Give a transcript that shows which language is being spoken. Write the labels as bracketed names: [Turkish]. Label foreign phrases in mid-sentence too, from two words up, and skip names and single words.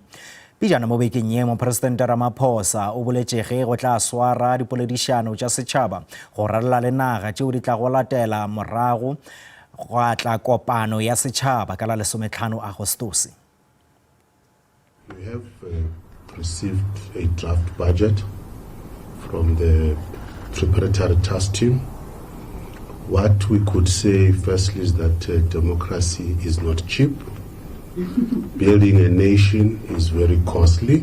[Northern Sotho] Pejana mo bekeng ye mopresidente Ramaphosa o boletše ge go tla swara dipoledišano tša setšhaba go rarela le naga tšeo di tla go latela morago go atla kopano ya setšhaba ka la 15 Agostosi. [English] We have received a draft budget from the preparatory task team. What we could say firstly is that democracy is not cheap. Building a nation is very costly.